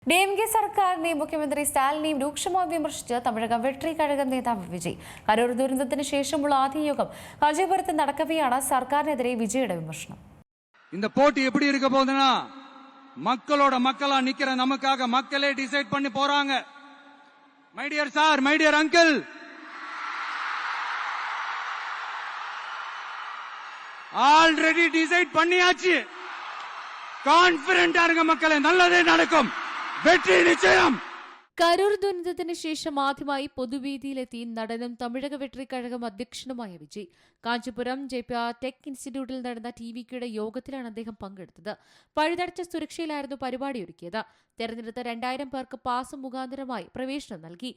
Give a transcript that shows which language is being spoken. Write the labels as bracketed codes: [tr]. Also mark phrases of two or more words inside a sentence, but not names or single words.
[ml] DMK സർക്കാരിനെയും മുഖ്യമന്ത്രി സ്റ്റാലിനെയും രൂക്ഷമായി വിമർശിച്ച് തമിഴകം വെട്രി കഴകം നേതാവ് വിജയ്. കരൂർ ദുരന്തത്തിന് ശേഷമുള്ള ആദ്യ യോഗം കാഞ്ചീപുരത്ത് നടക്കവെയാണ് സർക്കാരിനെതിരെ വിജയുടെ വിമർശനം. [ta] இந்த போட்டி எப்படி இருக்க போகுதுன்னா மக்களோட மக்களா நிக்கிற நமக்காக மக்களே டிசைட் பண்ணி போறாங்க. [en] my dear sir, my dear uncle, already decide [ta] பண்ணியாச்சு. கான்ஃபிடென்ட்டா இருங்க மக்களே, நல்லதே நடக்கும். வெற்றி நிச்சயம். [ml] കരൂർ ദുരന്തത്തിന് ശേഷം ആദ്യമായി പൊതുവേദിയിലെത്തി നടനും തമിഴക വെട്രി കഴകം അധ്യക്ഷനുമായ വിജയ്. കാഞ്ചീപുരം JPR ടെക് ഇൻസ്റ്റിറ്റ്യൂട്ടിൽ നടന്ന TVKയുടെ യോഗത്തിലാണ് അദ്ദേഹം പങ്കെടുത്തത്. പഴുതടച്ച സുരക്ഷയിലായിരുന്നു പരിപാടി ഒരുക്കിയത്. തെരഞ്ഞെടുത്ത 2000 പേർക്ക് പാസ് മുഖാന്തരമായി പ്രവേശനം നൽകി.